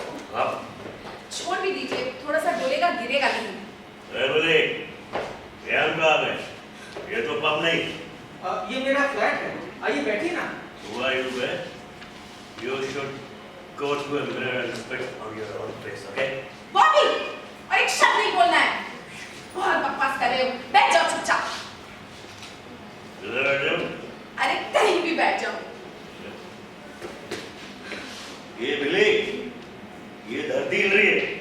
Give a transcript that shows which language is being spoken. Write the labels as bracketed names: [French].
[Hindi] छोड़ भी दीजिए, थोड़ा सा डोलेगा गिरेगा नहीं। बोले, ध्यान कहाँ है? ये तो पब नहीं। ये मेरा फ्लैट है, आइए बैठिए ना। [English] Who are you, man? You should go to a mirror and respect on your own place, okay? [Hindi] Bobby, और एक शब्द नहीं बोलना है। बहुत बकवास कर रहे हो, बैठ जाओ चुपचाप। इधर आ जाओ। अरे कहीं भी बैठ जाओ। ये बिल्ली, ये धरती हिल रही है।